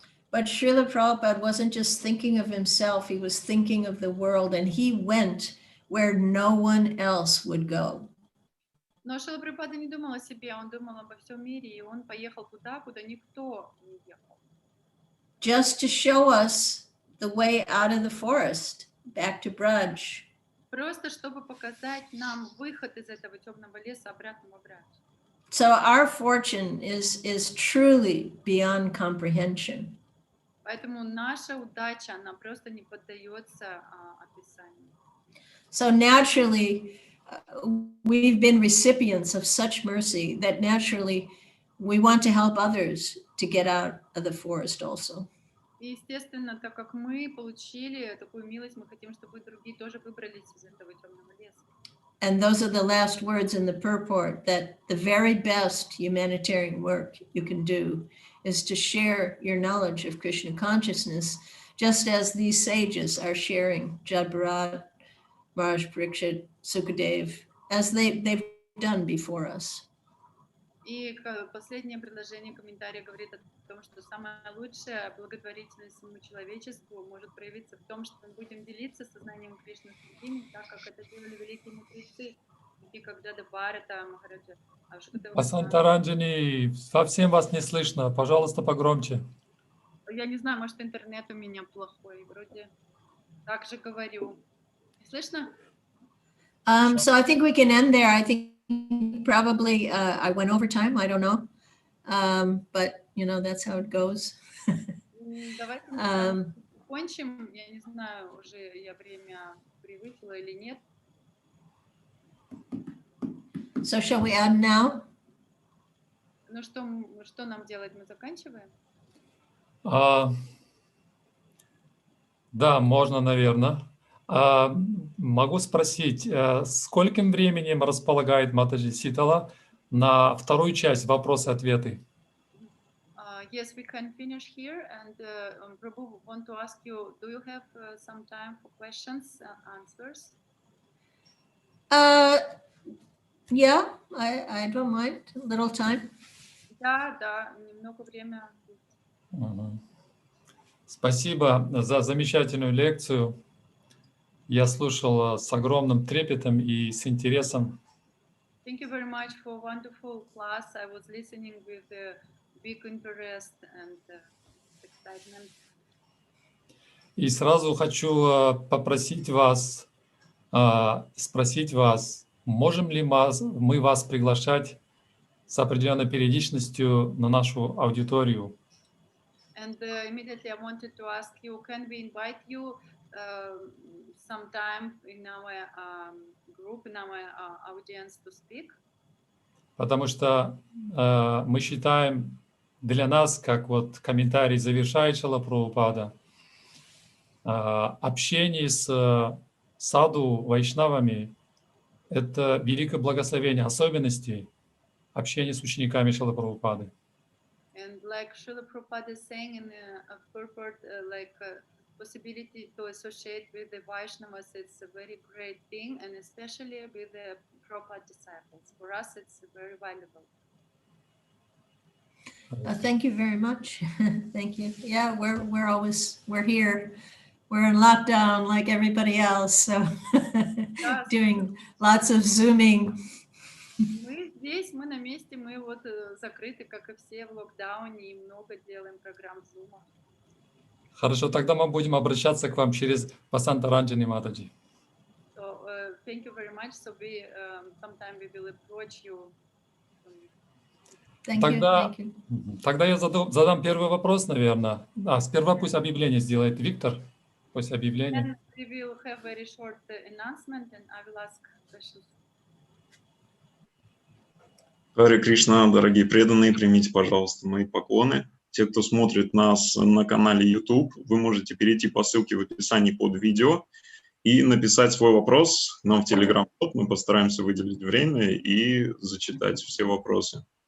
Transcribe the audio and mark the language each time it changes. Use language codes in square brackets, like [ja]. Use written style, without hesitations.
[en] But Srila Prabhupada wasn't just thinking of himself, he was thinking of the world, and he went where no one else would go. [ru] Но Шрила Прабхупада не думал о себе, он думал обо всем мире, и он поехал туда, куда никто не ехал. [en] Just to show us the way out of the forest, back to Braj. [ru] Просто чтобы показать нам выход из этого темного леса обратно в Брадж. [en] So our fortune is truly beyond comprehension. [ru] Поэтому наша удача, она просто не поддается описанию. [en] So naturally, we've been recipients of such mercy that naturally we want to help others to get out of the forest also. [ru] И, естественно, так как мы получили такую милость, мы хотим, чтобы другие тоже выбрались из этого темного леса. [en] And those are the last words in the purport, that the very best humanitarian work you can do is to share your knowledge of Krishna consciousness, just as these sages are sharing Jad Bharat, Maharaj Parikshit, Sukadev, as they've done before us. [ru] И последнее предложение комментария говорит о том, что самая лучшая благотворительность всему человечеству может проявиться в том, что мы будем делиться сознанием Кришны с другими, так как это делали великие мудрецы, и когда Бхарата, Махараджа. Асантаранджани, совсем вас не слышно, пожалуйста, погромче. Я не знаю, может, интернет у меня плохой, вроде так же говорю. Слышно? [en] So I think we can end there. I think probably I went over time, I don't know. But, you know, that's how it goes. [ru] Давайте мы закончим. Я не знаю, уже я время превысила или нет. [en] So shall we end now? [ru] Ну что нам делать? Мы заканчиваем? Да, можно, наверное. Могу спросить, скольким временем располагает матаджи Ситала на вторую часть вопросы-ответы? [en] Yes, we can finish here. And Prabhu, want to ask you, do you have some time for questions and answers? Yeah, I don't mind. A little time. [ru] Да, немного времени. Спасибо за замечательную лекцию. Я слушал с огромным трепетом и с интересом. [en] Thank you very much for a wonderful class. I was listening with big interest and excitement. [ru] И сразу хочу попросить вас, спросить вас, можем ли мы вас приглашать с определенной периодичностью на нашу аудиторию? [en] And immediately I wanted to ask you, can we invite you sometime in our group, in our audience to speak? [ru] Потому что мы считаем, для нас, как вот комментарий завершает Шрила Прабхупада, общение с саду, вайшнавами — это великое благословение, особенности общения с учениками Шрилы Прабхупады. [en] And like Srila Prabhupada is saying in a purport, possibility to associate with the Vaishnavas, it's a very great thing, and especially with the Prabhupada disciples. For us, it's very valuable. Thank you very much. Thank you. Yeah, we're here. We're in lockdown like everybody else, so doing lots of Zooming. [ru] Мы здесь, мы на месте, мы вот закрыты, как и все, в локдауне, и много делаем программ Zoom. Хорошо, тогда мы будем обращаться к вам через Пасанта Ранджани Матаджи. [en] So, thank you very much. So we, sometime we will approach you. Thank you. [ru] Тогда, [en] Thank you. [ru] тогда я задам первый вопрос, наверное. Сперва пусть объявление сделает Виктор. Пусть объявление. [en] Then we will have very short announcement, and I will ask questions. [ru] Харе Кришна, дорогие преданные, примите, пожалуйста, мои поклоны. Те, кто смотрит нас на канале YouTube, вы можете перейти по ссылке в описании под видео и написать свой вопрос нам в Telegram-бот. Мы постараемся выделить время и зачитать все вопросы.